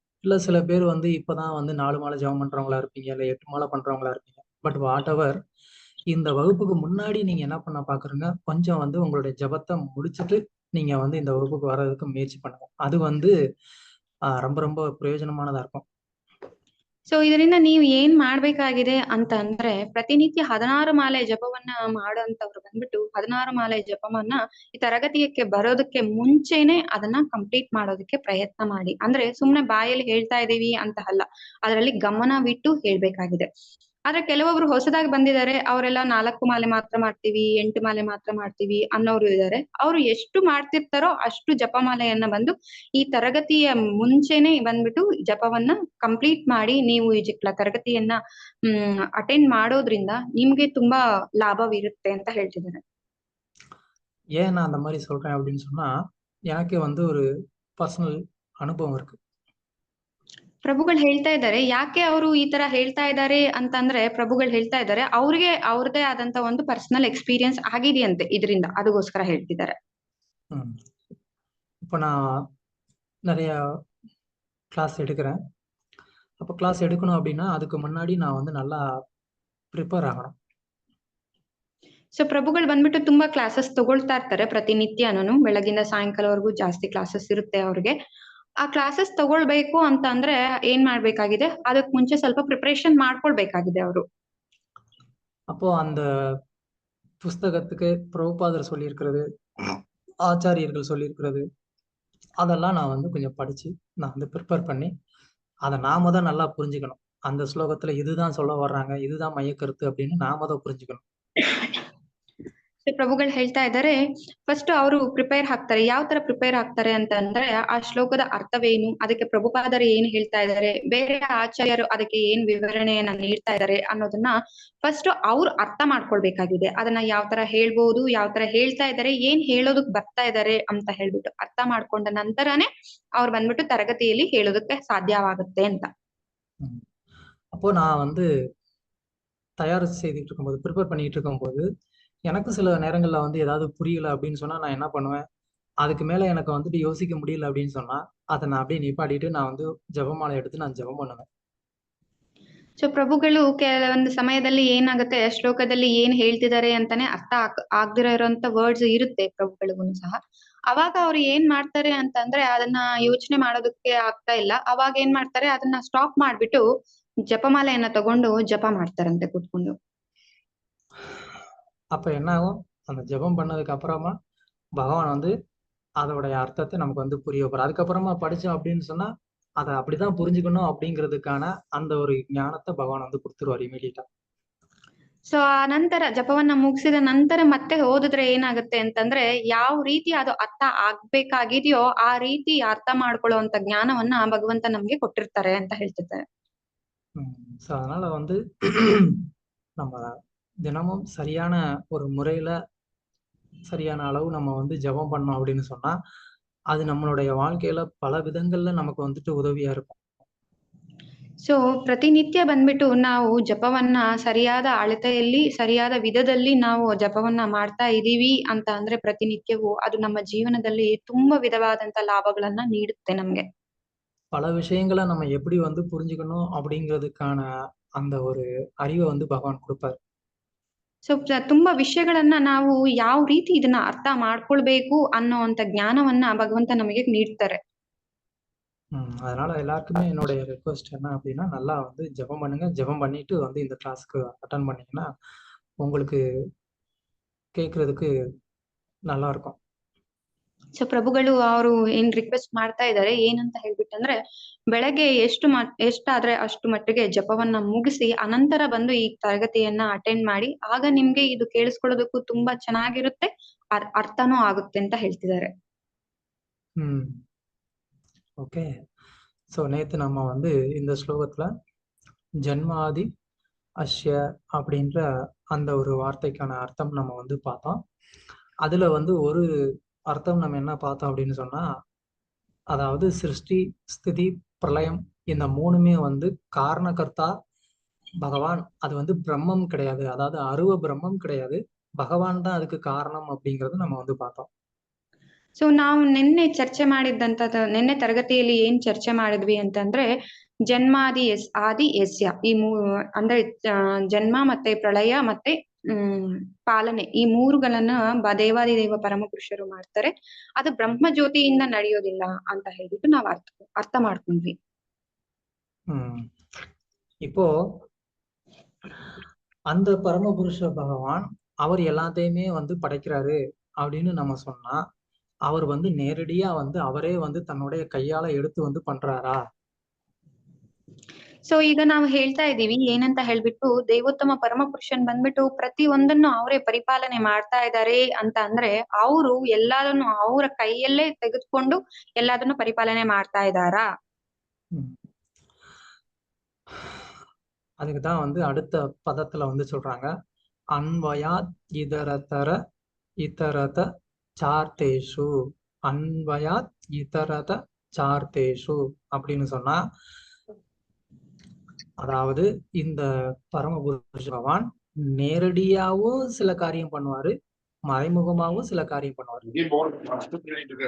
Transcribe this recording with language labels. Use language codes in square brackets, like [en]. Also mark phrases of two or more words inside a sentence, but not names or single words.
[ta] இல்ல சில பேர் வந்து இப்பதான் வந்து 4 மாலை ஜெபம் பண்றவங்களா இருப்பீங்க, இல்ல 8 மாலை பண்றவங்களா இருப்பீங்க. [en] But whatever, [ta] இந்த வகுப்புக்கு முன்னாடி நீங்க என்ன பண்ண பாக்குறீங்க, கொஞ்சம் வந்து உங்களுடைய ஜெபத்தை முடிச்சுட்டு நீங்க வந்து இந்த வகுப்புக்கு வர்றதுக்கு முயற்சி பண்ணுங்க. அது வந்து ரொம்ப ரொம்ப ಪ್ರಯೋಜನಮಾನದಾ இருக்கும். [kn] ಸೊ ಇದರಿಂದ ನೀವು ಏನ್ ಮಾಡ್ಬೇಕಾಗಿದೆ ಅಂತ ಅಂದ್ರೆ ಪ್ರತಿನಿತ್ಯ 16 ಮಾಲೆ ಜಪವನ್ನ ಮಾಡೋಂಥವ್ರು ಬಂದ್ಬಿಟ್ಟು 16 ಮಾಲೆ ಜಪವನ್ನ ಈ ತರಗತಿಯಕ್ಕೆ ಬರೋದಕ್ಕೆ ಮುಂಚೆನೆ ಅದನ್ನ ಕಂಪ್ಲೀಟ್ ಮಾಡೋದಕ್ಕೆ ಪ್ರಯತ್ನ ಮಾಡಿ. ಅಂದ್ರೆ ಸುಮ್ನೆ ಬಾಯಲ್ಲಿ ಹೇಳ್ತಾ ಇದೀವಿ ಅಂತ ಅಲ್ಲ, ಅದರಲ್ಲಿ ಗಮನವಿಟ್ಟು ಹೇಳ್ಬೇಕಾಗಿದೆ. ಆದ್ರೆ ಕೆಲವೊಬ್ರು ಹೊಸದಾಗಿ ಬಂದಿದ್ದಾರೆ, ಅವರೆಲ್ಲ 4 ಮಾಲೆ ಮಾತ್ರ ಮಾಡ್ತೀವಿ, 8 ಮಾಲೆ ಮಾತ್ರ ಮಾಡ್ತೀವಿ ಅನ್ನೋರು ಇದ್ದಾರೆ. ಅವರು ಎಷ್ಟು ಮಾಡ್ತಿರ್ತಾರೋ ಅಷ್ಟು ಜಪಮಾಲೆಯನ್ನ ಬಂದು ಈ ತರಗತಿಯ ಮುಂಚೆನೆ ಬಂದ್ಬಿಟ್ಟು ಜಪವನ್ನ ಕಂಪ್ಲೀಟ್ ಮಾಡಿ ನೀವು ಈ ತರಗತಿಯನ್ನ ಅಟೆಂಡ್ ಮಾಡೋದ್ರಿಂದ ನಿಮ್ಗೆ ತುಂಬಾ ಲಾಭವಿರುತ್ತೆ ಅಂತ ಹೇಳ್ತಿದ್ದಾರೆ. [ta] ஏன் நான் அந்த மாதிரி சொல்றேன் அப்படின்னு சொன்னா, எனக்கு வந்து ஒரு பர்சனல் ಅನುಭವ இருக்கு. [kn] ಪ್ರಭುಗಳು ಹೇಳ್ತಾ ಇದ್ದಾರೆ, ಯಾಕೆ ಅವರು ಈ ತರ ಹೇಳ್ತಾ ಇದ್ದಾರೆ ಅಂತಂದ್ರೆ ಪ್ರಭುಗಳು ಹೇಳ್ತಾ ಇದ್ದಾರೆ ಅವ್ರಿಗೆ ಅವ್ರದೇ ಆದಂತ ಒಂದು [en] personal experience [kn] ಆಗಿದೆಯಂತೆ ಇದರಿಂದ, ಅದಕ್ಕೋಸ್ಕರ ಹೇಳ್ತಿದ್ದಾರೆ. [ta] இப்ப நான் நிறைய கிளாஸ் எடுக்கிறேன். அப்ப கிளாஸ் எடுக்கணும் அப்படின்னா அதுக்கு முன்னாடி நான் வந்து நல்லா ப்ரிப்பேர் ஆகணும். [kn] ಸೊ ಪ್ರಭುಗಳು ಬಂದ್ಬಿಟ್ಟು ತುಂಬಾ ಕ್ಲಾಸಸ್ ತಗೊಳ್ತಾ ಇರ್ತಾರೆ ಪ್ರತಿನಿತ್ಯನೂ, ಬೆಳಗಿಂದ ಸಾಯಂಕಾಲವರೆಗೂ ಜಾಸ್ತಿ ಕ್ಲಾಸಸ್ ಇರುತ್ತೆ ಅವ್ರಿಗೆ. ಆ ಕ್ಲಾಸಸ್ ತಗೊಳ್ಬೇಕು ಅಂತ ಅಂದ್ರೆ ಏನ್ ಮಾಡ್ಬೇಕಾಗಿದೆ, ಅದಕ್ ಮುಂಚೆ ಸ್ವಲ್ಪ ಪ್ರಿಪರೇಷನ್ ಮಾಡ್ಕೊಳ್ಬೇಕಾಗಿದೆ ಅವರು. [ta] அப்போ அந்த புஸ்தகத்துக்கு பிரபுபாதர் சொல்லியிருக்கிறது, ஆச்சாரியர்கள் சொல்லியிருக்கிறது, அதெல்லாம் நான் வந்து கொஞ்சம் படிச்சு நான் வந்து ப்ரிப்பேர் பண்ணி அதை நாம தான் நல்லா புரிஞ்சுக்கணும். அந்த ஸ்லோகத்துல இதுதான் சொல்ல வர்றாங்க, இதுதான் மையக்கருத்து அப்படின்னு நாம தான் புரிஞ்சுக்கணும். [kn] ಪ್ರಭುಗಳು ಹೇಳ್ತಾ ಇದ್ದಾರೆ, ಫಸ್ಟ್ ಅವರು ಪ್ರಿಪೇರ್ ಆಗ್ತಾರೆ. ಯಾವ ತರ ಪ್ರಿಪೇರ್ ಆಗ್ತಾರೆ ಅಂತ ಅಂದ್ರೆ ಆ ಶ್ಲೋಕದ ಅರ್ಥವೇನು, ಅದಕ್ಕೆ ಪ್ರಭುಪಾದರು ಏನ್ ಹೇಳ್ತಾ ಇದ್ದಾರೆ, ಬೇರೆ ಆಚಾರ್ಯರು ಅದಕ್ಕೆ ಏನ್ ವಿವರಣೆಯನ್ನ ನೀಡ್ತಾ ಇದ್ದಾರೆ ಅನ್ನೋದನ್ನ ಫಸ್ಟ್ ಅವ್ರು ಅರ್ಥ ಮಾಡ್ಕೊಳ್ಬೇಕಾಗಿದೆ. ಅದನ್ನ ಯಾವ ತರ ಹೇಳ್ಬೋದು, ಯಾವ ತರ ಹೇಳ್ತಾ ಇದ್ದಾರೆ, ಏನ್ ಹೇಳೋದಕ್ ಬರ್ತಾ ಇದ್ದಾರೆ ಅಂತ ಹೇಳ್ಬಿಟ್ಟು ಅರ್ಥ ಮಾಡ್ಕೊಂಡ ನಂತರನೇ ಅವ್ರು ಬಂದ್ಬಿಟ್ಟು ತರಗತಿಯಲ್ಲಿ ಹೇಳೋದಕ್ಕೆ ಸಾಧ್ಯವಾಗುತ್ತೆ ಅಂತ. [ta] அப்போ நான் வந்து தயார் செய்துட்டு இருக்கும்போது, ப்ரிப்பேர் பண்ணிட்டு இருக்கும்போது எனக்கு சில நேரங்கள்ல வந்து ஏதாவது புரியல அப்படின்னு சொன்னா நான் என்ன பண்ணுவேன், அதுக்கு மேல எனக்கு வந்துட்டு யோசிக்க முடியல அப்படின்னு சொன்னா அதை நான் அப்படியே நிப்பாட்டிட்டு நான் வந்து ஜபமாலை எடுத்து நான் ஜபம் பண்ணுவேன். [kn] ಸೊ ಪ್ರಭುಗಳು ಕೆಲವೊಂದು ಸಮಯದಲ್ಲಿ ಏನಾಗುತ್ತೆ, ಶ್ಲೋಕದಲ್ಲಿ ಏನ್ ಹೇಳ್ತಿದ್ದಾರೆ ಅಂತಾನೆ ಅರ್ಥ ಆಗ್ದಿರೋ ಇರೋಂತ ವರ್ಡ್ಸ್ ಇರುತ್ತೆ ಪ್ರಭುಗಳಿಗೂ ಸಹ. ಅವಾಗ ಅವ್ರು ಏನ್ ಮಾಡ್ತಾರೆ ಅಂತಂದ್ರೆ ಅದನ್ನ ಯೋಚನೆ ಮಾಡೋದಕ್ಕೆ ಆಗ್ತಾ ಇಲ್ಲ, ಅವಾಗ ಏನ್ ಮಾಡ್ತಾರೆ, ಅದನ್ನ ಸ್ಟಾಪ್ ಮಾಡ್ಬಿಟ್ಟು ಜಪಮಾಲೆಯನ್ನ ತಗೊಂಡು ಜಪ ಮಾಡ್ತಾರಂತೆ ಕೂತ್ಕೊಂಡು. [ta] அப்ப என்ன ஆகும், அந்த ஜெபம் பண்ணதுக்கு அப்புறமா பகவான் வந்து அதோடைய அர்த்தத்தை நமக்கு வந்து புரிய வைப்பார். அதுக்கப்புறமா படிச்சோம் அப்படின்னு சொன்னா அதை அப்படிதான் புரிஞ்சுக்கணும் அப்படிங்கிறதுக்கான அந்த ஒரு ஞானத்தை பகவான் வந்து கொடுத்துருவார் ಇಮಿಡಿಯೇಟಾ. [kn] ಸೊ ಆ ನಂತರ ಜಪವನ್ನ ಮುಗಿಸಿದ ನಂತರ ಮತ್ತೆ ಓದಿದ್ರೆ ಏನಾಗುತ್ತೆ ಅಂತಂದ್ರೆ ಯಾವ ರೀತಿ ಅದು ಅರ್ಥ ಆಗ್ಬೇಕಾಗಿದೆಯೋ ಆ ರೀತಿ ಅರ್ಥ ಮಾಡ್ಕೊಳ್ಳುವಂತ ಜ್ಞಾನವನ್ನ ಭಗವಂತ ನಮ್ಗೆ ಕೊಟ್ಟಿರ್ತಾರೆ ಅಂತ ಹೇಳ್ತಿದ್ದಾರೆ. [ta] ಸೊ அதனால வந்து நம்ம தினமும் சரியான ஒரு முறையில சரியான அளவு நம்ம வந்து ஜெபம் பண்ணோம் அப்படின்னு சொன்னா அது நம்மளுடைய வாழ்க்கையில பல விதங்கள்ல நமக்கு வந்துட்டு உதவியா இருக்கும். [kn] ಸೊ ಪ್ರತಿನಿತ್ಯ ಬಂದ್ಬಿಟ್ಟು ನಾವು ಜಪವನ್ನ ಸರಿಯಾದ ಅಳತೆಯಲ್ಲಿ ಸರಿಯಾದ ವಿಧದಲ್ಲಿ ನಾವು ಜಪವನ್ನ ಮಾಡ್ತಾ ಇದೀವಿ ಅಂತ ಅಂದ್ರೆ ಪ್ರತಿನಿತ್ಯವೂ ಅದು ನಮ್ಮ ಜೀವನದಲ್ಲಿ ತುಂಬಾ ವಿಧವಾದಂತ ಲಾಭಗಳನ್ನ ನೀಡುತ್ತೆ ನಮ್ಗೆ. [ta] பல விஷயங்களை நம்ம எப்படி வந்து புரிஞ்சுக்கணும் அப்படிங்கிறதுக்கான அந்த ஒரு அறிவை வந்து பகவான் கொடுப்பார். [kn] ಸೊ ತುಂಬಾ ವಿಷಯಗಳನ್ನ ನಾವು ಯಾವ ರೀತಿ ಇದನ್ನ ಅರ್ಥ ಮಾಡ್ಕೊಳ್ಬೇಕು ಅನ್ನೋಂತ ಜ್ಞಾನವನ್ನ ಭಗವಂತ ನಮಗೆ ನೀಡ್ತಾರೆ. [ta] அதனால எல்லாருக்குமே என்னுடைய ரிக்வெஸ்ட் என்ன அப்படின்னா நல்லா வந்து ஜெபம் பண்ணுங்க. ஜெபம் பண்ணிட்டு வந்து இந்த கிளாஸ்க்கு அட்டன் பண்ணீங்கன்னா உங்களுக்கு ಕೇಳ್ಕறதுக்கு நல்லா இருக்கும். [kn] ಸೊ ಪ್ರಭುಗಳು ಅವರು ಏನ್ ರಿಕ್ವೆಸ್ಟ್ ಮಾಡ್ತಾ ಇದ್ದಾರೆ ಏನಂತ ಹೇಳ್ಬಿಟ್ಟಂದ್ರೆ ಬೆಳಗ್ಗೆ ಎಷ್ಟಾದ್ರೆ ಅಷ್ಟು ಮಟ್ಟಿಗೆ ಜಪವನ್ನ ಮುಗಿಸಿ ಅನಂತರ ಬಂದು ಈ ತರಗತಿಯನ್ನ ಅಟೆಂಡ್ ಮಾಡಿ, ಆಗ ನಿಮ್ಗೆ ಇದು ಕೇಳಿಸ್ಕೊಳ್ಳೋದಕ್ಕೂ ತುಂಬಾ ಚೆನ್ನಾಗಿರುತ್ತೆ, ಅರ್ಥನೂ ಆಗುತ್ತೆ ಅಂತ ಹೇಳ್ತಿದ್ದಾರೆ. [ta] ஓகே. ஸோ நேற்று நம்ம வந்து இந்த ஸ்லோகத்துல [sa] ஜன்மாதி அஷ்ய [ta] அப்படின்ற அந்த ஒரு வார்த்தைக்கான அர்த்தம் நம்ம வந்து பார்த்தோம். அதுல வந்து ஒரு அர்த்தம் நம்ம என்ன பார்த்தோம் அப்படின்னு சொன்னா, அதாவது சிருஷ்டி, ஸ்திதி, பிரளயம் இந்த மூணுமே வந்து காரணகர்த்தா பகவான். அது வந்து பிரம்மம் கிடையாது, அதாவது அருவ பிரம்மம் கிடையாது, பகவான் தான் அதுக்கு காரணம் அப்படிங்கறது நம்ம வந்து பார்த்தோம். [kn] ಸೊ ನಾವು ನಿನ್ನೆ ಚರ್ಚೆ ಮಾಡಿದ್ದಂಥದ್ದು, ನಿನ್ನೆ ತರಗತಿಯಲ್ಲಿ ಏನ್ ಚರ್ಚೆ ಮಾಡಿದ್ವಿ ಅಂತಂದ್ರೆ [sa] ಜನ್ಮಾದಿ ಆದಿ ಯಸ್ಯ [kn] ಈ ಅಂದ್ರೆ ಜನ್ಮ ಮತ್ತೆ ಪ್ರಳಯ ಮತ್ತೆ ಪಾಲನೆ ಈ ಮೂರುಗಳನ್ನ ದೇವಾದಿ ದೇವ ಪರಮ ಪುರುಷರು ಮಾಡ್ತಾರೆ. ಅದು ಬ್ರಹ್ಮ ಜ್ಯೋತಿಯಿಂದ ನಡೆಯೋದಿಲ್ಲ ಅಂತ ಹೇಳ್ಬಿಟ್ಟು ನಾವು ಅರ್ಥ ಮಾಡ್ಕೊಂಡ್ವಿ. [ta] இப்போ அந்த பரமபுருஷ பகவான் அவர் எல்லாத்தையுமே வந்து படைக்கிறாரு அப்படின்னு நம்ம சொன்னா, அவர் வந்து நேரடியா வந்து அவரே வந்து தன்னுடைய கையால எடுத்து வந்து பண்றாரா? [kn] ಸೊ ಈಗ ನಾವು ಹೇಳ್ತಾ ಇದೀವಿ ಏನಂತ ಹೇಳ್ಬಿಟ್ಟು ದೇವೋತ್ತಮ ಪರಮ ಪುರುಷನ್ ಬಂದ್ಬಿಟ್ಟು ಪ್ರತಿ ಒಂದನ್ನು ಅವರೇ ಪರಿಪಾಲನೆ ಮಾಡ್ತಾ ಇದ್ದಾರೆ ಅಂತ ಅಂದ್ರೆ ಅವರು ಎಲ್ಲಾದನ್ನು ಅವರ ಕೈಯಲ್ಲೇ ತೆಗೆದುಕೊಂಡು ಎಲ್ಲದನ್ನು ಪರಿಪಾಲನೆ ಮಾಡ್ತಾ ಇದ್ದಾರಾ? [ta] அதுக்குதான் வந்து அடுத்த பதத்துல வந்து சொல்றாங்க, [sa] அன்வயாத் இதரத சார்த்தேஷு. அன்வயாத் இதரத சார்த்தேஷு [ta] அப்படின்னு சொன்னா, அதாவது இந்த பரமபுருஷ பகவான் நேரடியாவும் சில காரியம் பண்ணுவாரு, மறைமுகமாவும் சில காரியம் பண்ணுவாரு.